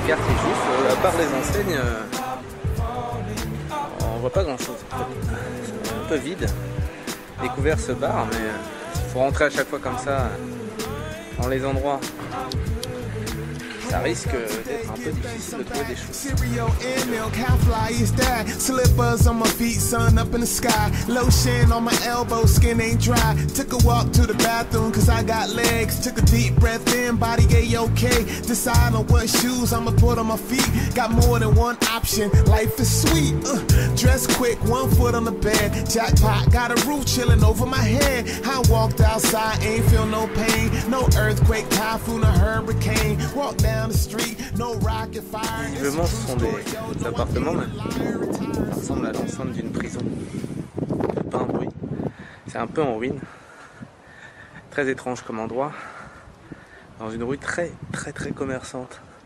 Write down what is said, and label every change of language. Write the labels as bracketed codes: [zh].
[fr] Carte est juste, à part les enseignes, on voit pas grand chose. C'est un peu vide. Découvert ce bar, mais il faut rentrer à chaque fois comme ça dans les endroits. Ça risque d'être un peu difficile de trouver des choses. [en] Cereal and milk, how fly is that? Slippers on my feet, sun up in the sky. Lotion on my elbow, skin ain't dry. Took a walk to the bathroom, cause I got legs. Took a deep breath in, body A-okay. Decide on what shoes I'ma put on my feet. Got more than one option, life is sweet. Dress quick, 1 foot on the bed. Jackpot, got a roof chilling over my head. I walked outside, ain't feel no pain. No earthquake, typhoon or hurricane. Walk down. [fr] Visiblement, ce sont des appartements, mais ça ressemble à l'enceinte d'une prison. Pas un bruit. C'est un peu en ruine. Très étrange comme endroit. Dans une rue très commerçante.